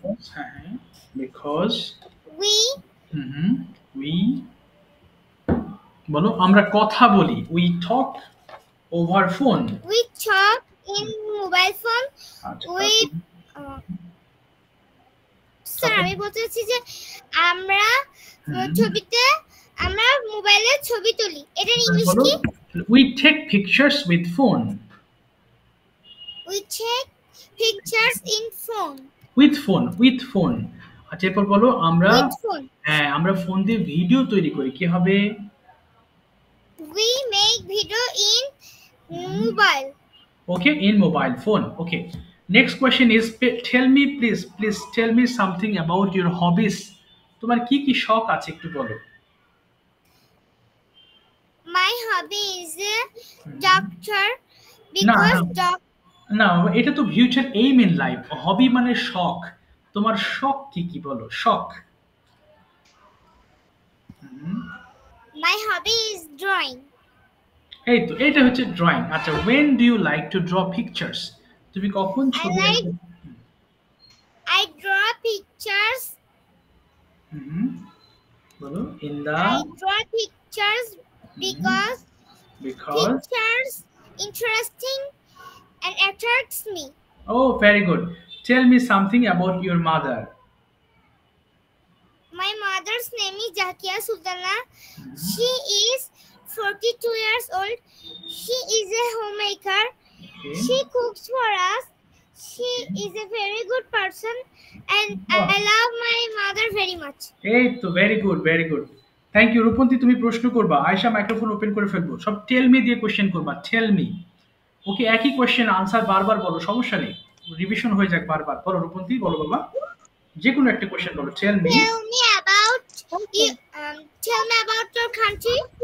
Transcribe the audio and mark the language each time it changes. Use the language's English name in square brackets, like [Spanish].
[English] because, হ্যাঁ হ্যাঁ, because we we বলো, [Bangla] আমরা কথা বলি, [English] we talk over phone। talk in mobile phone [Bangla] আচ্ছা, [English] with. [Bangla] স্যার আমি বলতে চাচ্ছি যে আমরা ছবিতে আমরা মোবাইলে ছবি তুলি, এটার ইংলিশ বলো, কি? [English] we take pictures with phone। We take pictures in phone. with phone। [Bangla] আচ্ছা এরপর বলো, আমরা [English] With phone. [Bangla] হ্যাঁ, আমরা ফোন দিয়ে ভিডিও তৈরি করি, কি হবে? [English] We make video in mobile. Okay, in mobile phone। Okay, next question is, tell me please tell me something about your hobbies। [Bangla] তোমার কি কি শখ আছে একটু বলো। [English] My hobby is a doctor because [Bangla] না। না, এটা তো [English] future aim in life, [Bangla] হবি মানে শখ। তোমার শখ কি কি বলো, শখ। [English] my hobby is drawing. [Bangla] এই তো, এটা হচ্ছে ড্রয়িং। [English] আচ্ছা, when do you like to draw pictures? [Bangla] তুমি কখন ছবি [English] like- [Bangla] আঁকো? [English] I draw pictures. [Bangla] বলো, in [English] I the draw pictures because because pictures interesting and attracts me. oh very good, tell me something about your mother। My mother's name is Zakia Sultana. She is 42 years old. She is a homemaker. Okay. She cooks for us. She is a very good person and Wow. I love my mother very much. [Bangla] এই তো, [English] Very good very good, thank you. [Bangla] Rupanti তুমি প্রশ্ন করবা, Ayesha microphone open করে ফেলবো, সব [English] tell me [Bangla] দিয়ে question করবা, টেল মি। ওকে, একই কোশ্চেন আনসার বারবার বলো, সমস্যা নেই, রিভিশন হয়ে যাক বারবার। বলো রূপন্তী, বলো বাবা, যে কোনো একটা কোশ্চেন বলো, tell me. [English] Tell me about you, tell me about your country.